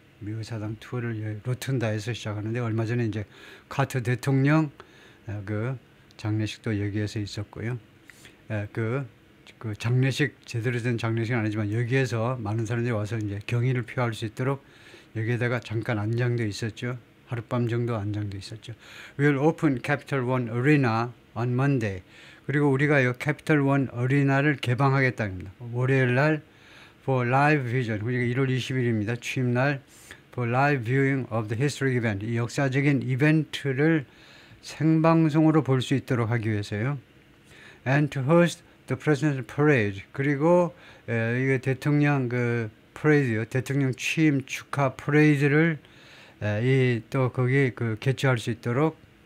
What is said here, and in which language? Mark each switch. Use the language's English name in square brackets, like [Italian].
[Korean] 미 의사당 투어를 로툰다에서 시작하는데 얼마 전에 이제 카터 대통령 그 장례식도 여기에서 있었고요. 그 장례식 제대로 된 장례식은 아니지만 여기에서 많은 사람들이 와서 이제 경의를 표할 수 있도록 여기에다가 잠깐 안장돼 있었죠. 하룻밤 정도 안장돼 있었죠. [English] We'll open Capital One Arena on Monday. [Korean] 그리고 우리가요 Capital One Arena를 개방하겠다입니다. 월요일 날 [English] for live vision. [Korean] 그러니까 1월 20일입니다. 취임날 [English] for live viewing of the historic event. [Korean] 이 역사적인 이벤트를 생방송으로 볼 수 있도록 하기 위해서요. [English] And to host the President's Parade. [Korean] 그리고 이게 대통령 그 퍼레이드요. 대통령 취임 축하 퍼레이드를 또 거기 그 개최할 수 있도록.